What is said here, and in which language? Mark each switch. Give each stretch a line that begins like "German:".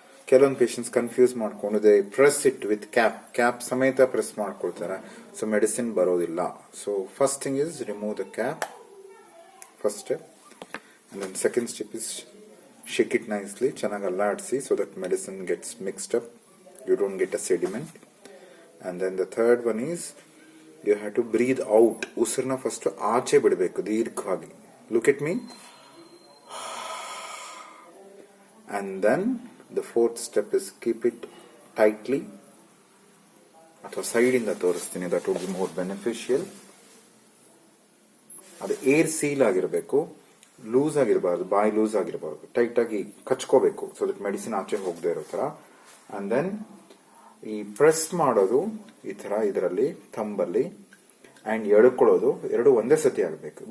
Kannada: ಕೆಲವೊಂದು patients confuse ಮಾಡ್ಕೊಂಡು
English: they press it with
Kannada: cap ಸಮೇತ ಪ್ರೆಸ್ ಮಾಡ್ಕೊಳ್ತಾರೆ.
English: so medicine
Kannada: ಬರೋದಿಲ್ಲ.
English: So first thing is remove the cap, first step. And then second step is shake it nicely,
Kannada: ಚೆನ್ನಾಗಿ ಅಲ್ಲಾಡಿಸಿ,
English: So that medicine gets mixed up, you don't get a sediment. And then the third one is you have to breathe out.
Kannada: ಉಸಿರನ್ನ first ಆಚೆ ಬಿಡಬೇಕು ದೀರ್ಘವಾಗಿ.
English: Look at me. And then the fourth step is keep it tightly.
Kannada: ಅಥವಾ side ಇಂದ ತೋರಿಸ್ತೀನಿ,
English: that would be more beneficial.
Kannada: ಅದು air seal ಆಗಿರಬೇಕು, loose ಆಗಿರಬಾರ್ದು, ಬಾಯಿ ಲೂಸ್ ಆಗಿರಬಾರ್ದು, ಟೈಟ್ ಆಗಿ ಕಚ್ಕೋಬೇಕು, ಸೊ ದಟ್ ಮೆಡಿಸಿನ್ ಆಚೆ ಹೋಗದೆ ಇರೋ ತರ. ಅಂಡ್ ದೆನ್ ಈ ಪ್ರೆಸ್ ಮಾಡೋದು ಈ ತರ ಇದರಲ್ಲಿ ಥಂಬಲ್ಲಿ, ಅಂಡ್ ಎಳ್ಕೊಳ್ಳೋದು ಎರಡು ಒಂದೇ ಸತಿ ಆಗಬೇಕು.